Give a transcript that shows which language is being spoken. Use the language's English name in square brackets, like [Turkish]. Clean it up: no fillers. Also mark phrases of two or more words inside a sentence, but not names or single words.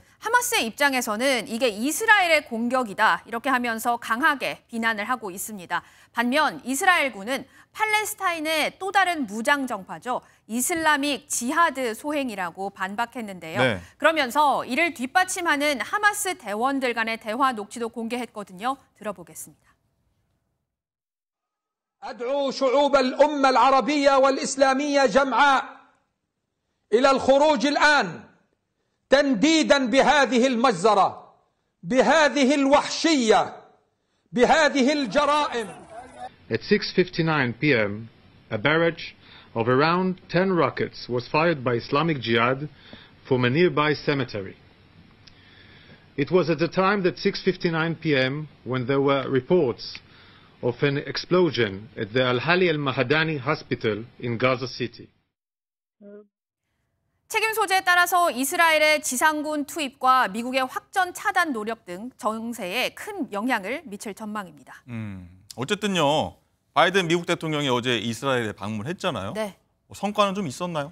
[Korean] 하마스의 입장에서는 이게 이스라엘의 공격이다 이렇게 하면서 강하게 비난을 하고 있습니다. 반면 이스라엘군은 팔레스타인의 또 다른 무장 정파죠. 이슬라믹 지하드 소행이라고 반박했는데요. 네. 그러면서 이를 뒷받침하는 하마스 대원들 간의 대화 녹취도 공개했거든요. 들어보겠습니다. [Arabic] أدعو شعوب الأمة العربية والإسلامية جمعاء إلى الخروج الآن تنديدا بهذه المجزرة بهذه الوحشية بهذه الجرائم. [English] At 6:59 p.m., a barrage of around 10 rockets was fired by Islamic Jihad from a nearby cemetery. It was at the time that 6:59 p.m. when there were reports of an explosion at the Al-Hali Al-Mahadani Hospital in Gaza City. [Korean] 책임 소재에 따라서 이스라엘의 지상군 투입과 미국의 확전 차단 노력 등 정세에 큰 영향을 미칠 전망입니다. 어쨌든요, 바이든 미국 대통령이 어제 이스라엘에 방문했잖아요. 네. 성과는 좀 있었나요?